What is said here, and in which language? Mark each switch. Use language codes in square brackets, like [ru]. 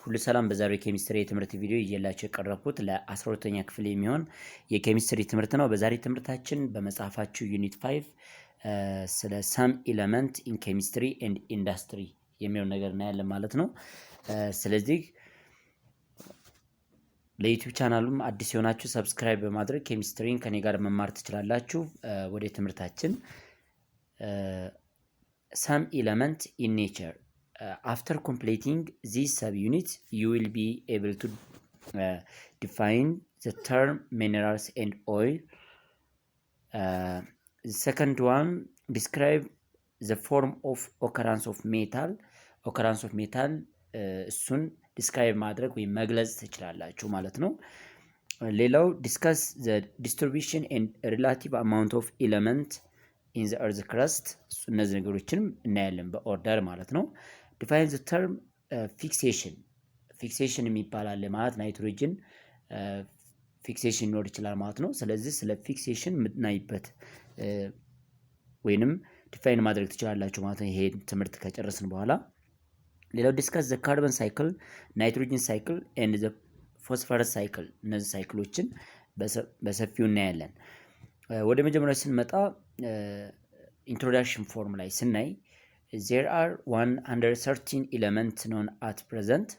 [am] ሁሉ ሰላም። በዛሬው የኬሚስትሪ የትምህርት ቪዲዮ እየላችሁ የቀረብኩት ለ12ኛ ክፍል የሚሆን የኬሚስትሪ ትምህርት ነው። በዛሬ ትምህርታችን በመጽሐፋችሁ ዩኒት 5 ስለ [en] ሰም ኤለመንት ኢን ኬሚስትሪ ኤንድ ኢንዱስትሪ [am] የሚሆን ነገር እናያለን ማለት ነው። ስለዚህ ለዩቲዩብ ቻናሉም አዲስ የሆናችሁ ሰብስክራይብ በማድረግ ኬሚስትሪን ከኔ ጋር መማር ትችላላችሁ። ወደ ትምህርታችን [en] ሰም ኤለመንት ኢን ኔቸር after completing this subunit, you will be able to define the term minerals and oil. The second one, describe the form of occurrence of metal. Occurrence of metal እሱን describe [am] ማድረግ ወይም መግለጽ ትችላላችሁ ማለት ነው። ሌላው [en] discuss the distribution and relative amount of element in the earth crust. [am] እነዚህ ነገሮችንም እናያለን በኦርደር ማለት ነው። [en] define the term fixation. [am] fixation የሚባል ማለት ናይትሮጅን ፊክሴሽን ሊኖር ይችላል ማለት ነው። ስለዚህ ስለ ፊክሴሽን የምናይበት ወይንም ዲፋይን ማድረግ ትችላላችሁ ማለት ነው። ይሄ ትምህርት ከጨረስን በኋላ ሌላው [en] ዲስከስ ዘ ካርበን ሳይክል፣ ናይትሮጅን ሳይክል ኤንድ ዘ ፎስፈረስ ሳይክል። [am] እነዚህ ሳይክሎችን በሰፊው እናያለን። ወደ መጀመሪያው ስንመጣ ኢንትሮዳክሽን ፎርም ላይ ስናይ [en] there are 113 elements known at present.